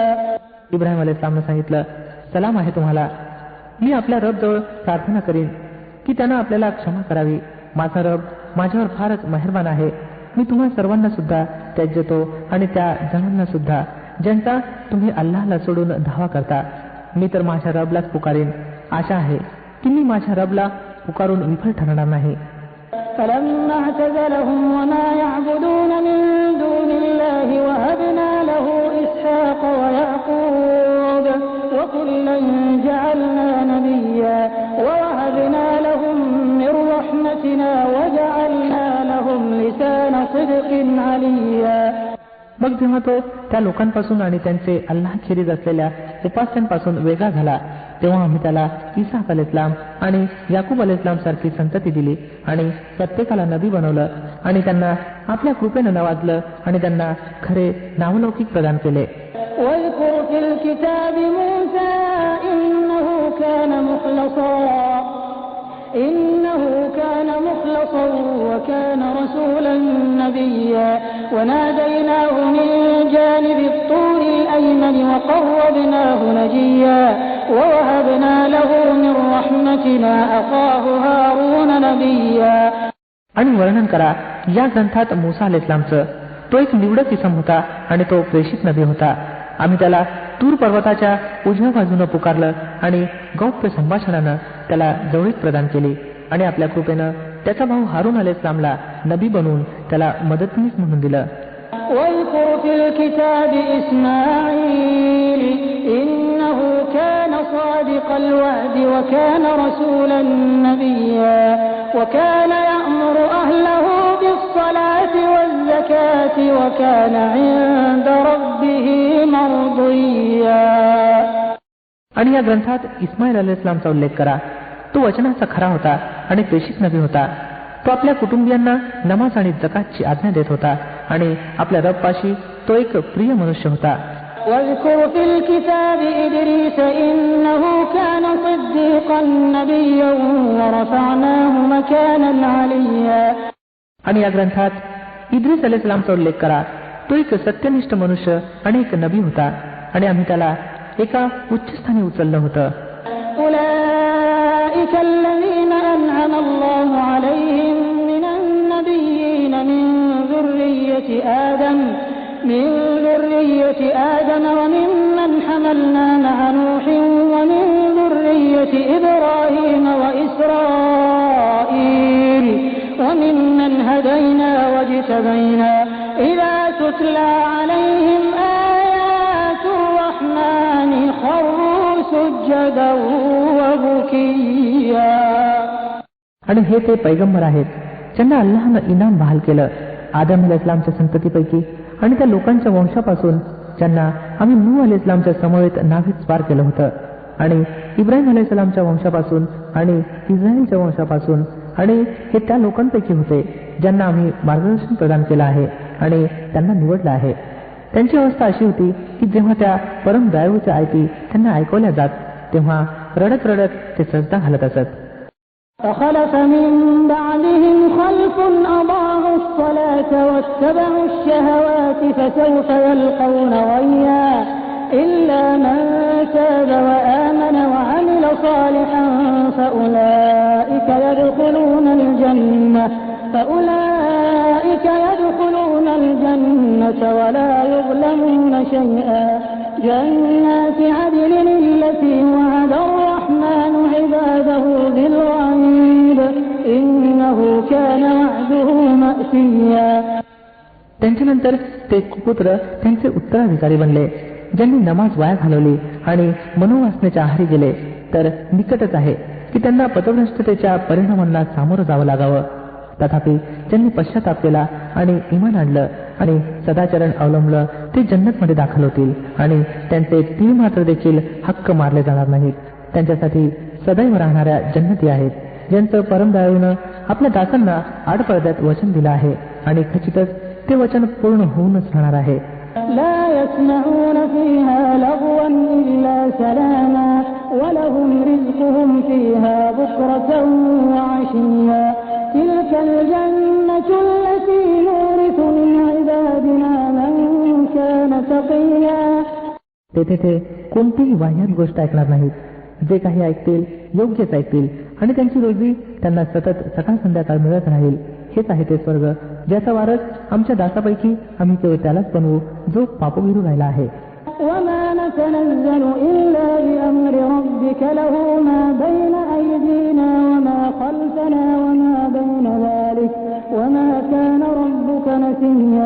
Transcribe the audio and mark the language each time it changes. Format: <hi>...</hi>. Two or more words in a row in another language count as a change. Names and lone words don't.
<mr>इब्राहिम अलैहिस्सलामने सांगितलं, सलाम आहे तुम्हाला. मी आपल्या रब जवळ प्रार्थना करीन की त्यानं आपल्याला क्षमा करावी. माझा रब माझ्यावर फारच मेहरबान आहे. मी तुम्हा सर्वांना सुद्धा त्याज्यतो आणि त्या जणांना सुद्धा ज्यांचा तुम्ही अल्लाहला सोडून धावा करता. मी तर माझ्या रबलाच पुकारीन. आशा आहे की मी माझ्या रबला पुकारून विफल ठरणार नाही.</mr> <ar>فلما اعتزلهم وما يعبدون من دون الله وهبنا له إسحاق ويعقوب وكلا جعلنا نبيا ووهبنا لهم من رحمتنا وجعلنا لهم لسان صدق عليا.</ar> <mr>मग जेव्हा तो त्या लोकांपासून आणि त्यांचे अल्लाहखेरीज असलेल्या उपास्यांपासून वेगळा झाला तेव्हा आम्ही त्याला इसाक अलैहिस्सलाम आणि याकूब अलैहिस्सलाम सारखी संतती दिली आणि प्रत्येकाला नबी बनवलं आणि त्यांना आपल्या कृपेनं नवाजलं आणि त्यांना खरे नावलौकिक प्रदान केले.</mr> <ar>واذكر في الكتاب موسى إنه كان مخلصا وكان رسولا نبيا وناديناه من جانب الطور الأيمن وقربناه نجيا ووهبنا له من رحمتنا أخاه هارون نبيا.</ar> <mr>आणि वर्णन करा या ग्रंथात मूसा अलैहिस्सलामचं. तो एक निवडक इसम होता आणि तो प्रेषित नबी होता. आम्ही त्याला तूर पर्वताच्या उजव्या बाजूनं पुकारलं आणि गौप्य संभाषणानं त्याला जवळीक प्रदान केली आणि आपल्या कृपेनं त्याचा भाऊ हारून अलैहिस्सलामला नबी बनवून त्याला मदतनीस म्हणून दिलं.</mr> <ar>واذكر في الكتاب إسماعيل إنه كان صادق الوعد وكان رسولا نبيا وكان يأمر أهله بالصلاة والزكاة وكان عند ربه مرضيا.</ar> <mr>आणि या ग्रंथात इस्माईल अलैहिस्सलामचा उल्लेख करा. तो वचनाचा खरा होता आणि प्रेषित नबी होता. तो आपल्या कुटुंबियांना नमाज आणि जकातची आज्ञा देत होता आणि आपल्या रबपाशी तो एक प्रिय मनुष्य होता.</mr> <ar>واذكر في الكتاب إدريس إنه كان صديقا نبيا ورفعناه مكانا عليا.</ar> <mr>आणि या ग्रंथात इद्रिस अलैहिस्सलामचा उल्लेख करा. तो एक सत्यनिष्ठ मनुष्य आणि एक नबी होता आणि आम्ही त्याला एका उच्चस्थानी उचललं होतं.</mr> <ar>أولئك الذين أنعم الله عليهم من النبيين من ذرية آدم وممن حملنا مع نوح ومن ذرية إبراهيم وإسرائيل وممن هدينا واجتبينا إذا تتلى عليهم آيات الرحمن خروا سجدا سجدا وبكيا.</ar> <mr>आणि हे ते पैगंबर आहेत ज्यांना अल्लाहनं इनाम बहाल केलं आदम अलैहिस्सलामच्या संततीपैकी आणि त्या लोकांच्या वंशापासून ज्यांना आम्ही नूह अलैहिस्सलामच्या समवेत नावीत स्वार केलं होतं आणि इब्राहिम अलैहिस्सलामच्या वंशापासून आणि इस्रायलच्या वंशापासून आणि हे त्या लोकांपैकी होते ज्यांना आम्ही मार्गदर्शन प्रदान केलं आहे आणि त्यांना निवडलं आहे. त्यांची अवस्था अशी होती की जेव्हा त्या परम दयाळूच्या आयती त्यांना ऐकवल्या जात तेव्हा रडत रडत ते सजदा घालत असत.</mr> <ar>فخلف من بعدهم خلف أضاعوا الصلاة واتبعوا الشهوات فسوف يلقون غيا إلا من تاب وآمن وعمل صالحا فأولئك يدخلون الجنة ولا يظلمون شيئا. جنات عدن التي وعد الرحمن عباده بالغيب إنه كان وعده مأتيا.</ar> <mr>त्यांच्यानंतर ते कुपुत्र त्यांचे उत्तराधिकारी बनले ज्यांनी नमाज वाया घालवली आणि मनोवासनेच्या आहारी गेले तर निकटच आहे की त्यांना पथभ्रष्टतेच्या परिणामांना सामोरं जावं लागावं. तथापि ज्यांनी पश्चाताप केला आणि इमान आणलं आणि सदाचरण अवलंबलं ते जन्नतमध्ये दाखल होतील आणि त्यांचे तीळ मात्र देखील हक्क मारले जाणार नाहीत. त्यांच्यासाठी सदैव राहणाऱ्या जन्नती आहेत ज्यांचं परमदयाळूनं आपल्या दासांना आडपडद्यात वचन दिलं आहे आणि खचितच ते वचन पूर्ण होऊनच राहणार आहे.</mr> <ar>لا يسمعون فيها لغوا إلا سلاما ولهم رزقهم فيها بكرة وعشيا. تلك الجنة التي نورث من عبادنا من كان تقيا.</ar> <mr>तेथे ते कोणतीही वाह्यात गोष्ट ऐकणार नाहीत. जे काही ऐकतील योग्यच ऐकतील आणि त्यांची रोजी त्यांना सतत सकाळ संध्याकाळ मिळत राहील. हेच आहे ते स्वर्ग ज्याचा वारस आमच्या दासापैकी आम्ही केवळ त्यालाच बनवू जो पापोभिरू राहिला आहे.</mr> <ar>وما نتنزل إلا بأمر ربك له ما بين أيدينا وما خلفنا وما بين ذلك وما كان ربك نسيا.</ar>